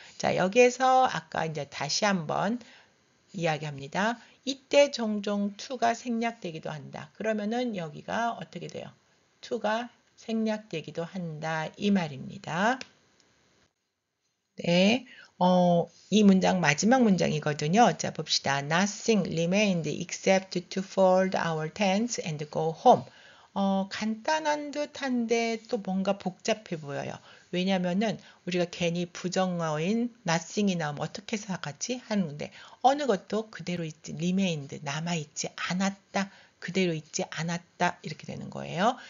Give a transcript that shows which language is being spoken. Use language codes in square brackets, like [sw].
[ko] 자, 여기에서 아까 이제 다시 한번 이야기합니다. 이때 종종 to가 생략되기도 한다. 그러면은 여기가 어떻게 돼요? to가 생략되기도 한다. 이 말입니다. 네, 이 문장 마지막 문장이거든요. 자, 봅시다. [en] Nothing remained except to fold our tents and go home. [ko] 간단한 듯한데 또 뭔가 복잡해 보여요. 왜냐면은 우리가 괜히 부정어인 nothing이 나오면 어떻게 생각하지? 하는데 어느 것도 그대로 있지, remained, 남아있지 않았다, 그대로 있지 않았다 이렇게 되는 거예요.